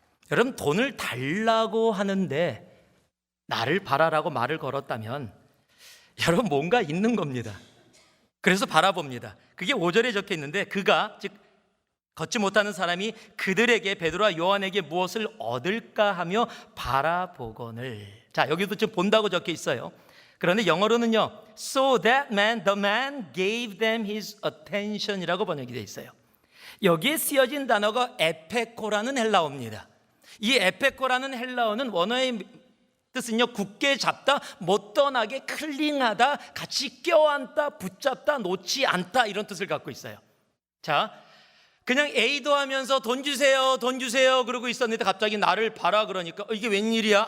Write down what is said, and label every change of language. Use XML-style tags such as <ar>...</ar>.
<ko>여러분, 돈을 달라고 하는데 나를 바라라고 말을 걸었다면 여러분, 뭔가 있는 겁니다. 그래서 바라봅니다. 그게 5절에 적혀 있는데, 그가, 즉 걷지 못하는 사람이 그들에게, 베드로와 요한에게 무엇을 얻을까 하며 바라보거늘. 자, 여기도 지금 본다고 적혀 있어요. 그런데 영어로는요,</ko> <en>So that man, the man gave them his attention이라고</en> <ko>번역이 되어 있어요. 여기에 쓰여진 단어가 에페코라는 헬라어입니다. 이 에페코라는 헬라어는 원어의 뜻은요, 굳게 잡다, 못 떠나게, 클링하다, 같이 껴안다, 붙잡다, 놓지 않다, 이런 뜻을 갖고 있어요. 자, 그냥 에이도 하면서 돈 주세요, 돈 주세요 그러고 있었는데 갑자기 나를 봐라 그러니까 이게 웬일이야?</ko>